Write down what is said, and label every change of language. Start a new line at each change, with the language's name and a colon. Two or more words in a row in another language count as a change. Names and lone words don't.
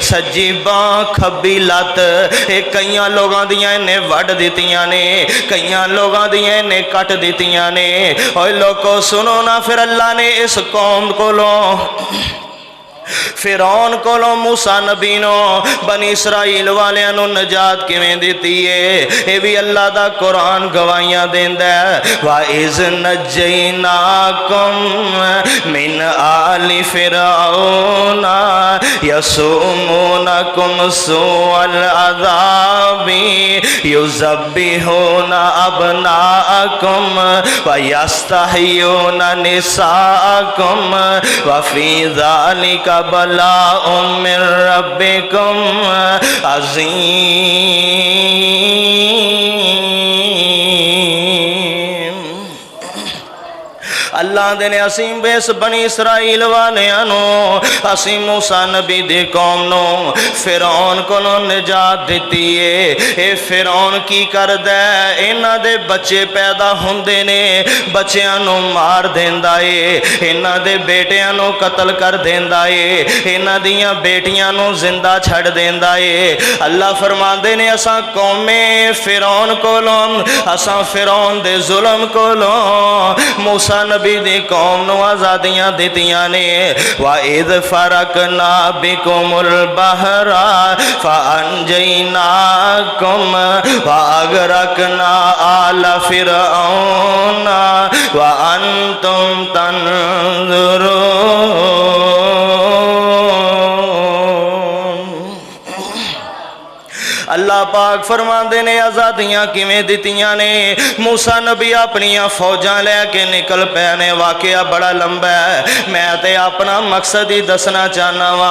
Punjabi: سجی بانہہ کھبی لت یے کئی لوگوں دیاں انہیں وڈ دتیاں نے، کئی لوگوں دیاں انہیں کٹ دتیاں نے. اور لوگوں سنو نا، فیر اللہ نے اس قوم کولوں فرعون کولوں موسیٰ نبی نو بنی اسرائیل والیاں نوں نجات کویں دتی ہے. یہ بھی اللہ دا قرآن گواہیاں دیندا ہے.
Arabic: وإذ نجيناكم من آل فرعون يسومونكم سوء العذاب يذبحون أبناءكم و يستحيون نساءكم و في ذلك بلاء من ربكم عظيم.
Punjabi: اللہ دے نے اسیں بیس بنی اسرائیل والیاں نوں، اسیں موسیٰ نبی دی قوم نوں فرعون کولوں نجات دتی ہے. یہ فرعون کی کردا ہے، انہاں دے بچے پیدا ہندے نے، بچیاں نوں مار دیندا ہے، انہاں دے بیٹیاں نوں قتل کر دیندا ہے، انہاں دیاں بیٹیاں نوں زندہ چھڈ دیندا ہے. اللہ فرماندے نے اساں قومے فرعون کولوں، اساں فرعون دے ظلم کولوں موسیٰ نبی دی قوم نوں آزادیاں دتیاں نے.
Arabic: وإذ فرقنا بكم البحر فأنجيناكم و أغرقنا آل فرعون و أنتم تنظرون.
Punjabi: اللہ پاک پاک فرماتے نے آزادیاں کویں دتیاں نے. موسیٰ نبی اپنیاں فوجاں لیکے نکل پے نے. واقعہ بڑا لمبا ہے، میں تے اپنا مقصد ہی دسنا چاہنا وا.